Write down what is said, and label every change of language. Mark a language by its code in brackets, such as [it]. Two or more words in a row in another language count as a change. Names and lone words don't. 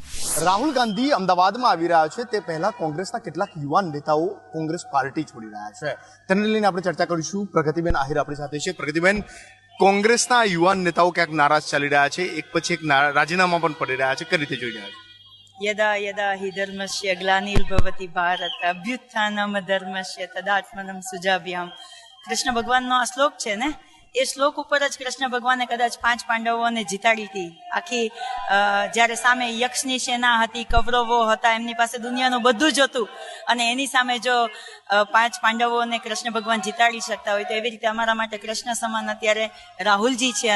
[gu] રાહુલ ગાંધી અમદાવાદમાં આવી રહ્યા છે તે પહેલા કોંગ્રેસના કેટલાક યુવાન નેતાઓ કોંગ્રેસ પાર્ટી છોડી રહ્યા છે તેને લઈને આપણે ચર્ચા કરીશું. પ્રગતિબેન આહિર આપણી સાથે છે. પ્રગતિબેન, કોંગ્રેસના યુવાન નેતાઓ ક્યાંક નારાજ ચાલી રહ્યા છે, એક પછી એક રાજીનામા પણ પડી રહ્યા છે, કઈ રીતે જોઈ રહ્યા છે? [sa] यदा यदा हि धर्मस्य ग्लानिर्भवति भारत अभ्युत्थानम धर्मस्य तदात्मनम सुजाभ्याम. [gu] કૃષ્ણ ભગવાનનો આ શ્લોક છે ને, એ શ્લોક ઉપર જ કૃષ્ણ ભગવાને કદાચ 5 પાંડવોને જીતાડી હતી. આખી જ્યારે સામે યક્ષની સેના હતી, કૌરવો હતા, એમની પાસે દુનિયાનું બધું જ હતું, અને એની સામે જો 5 પાંડવોને કૃષ્ણ ભગવાન જીતાડી શકતા હોય તો એવી રીતે અમારા માટે કૃષ્ણ સમાન અત્યારે રાહુલજી છે.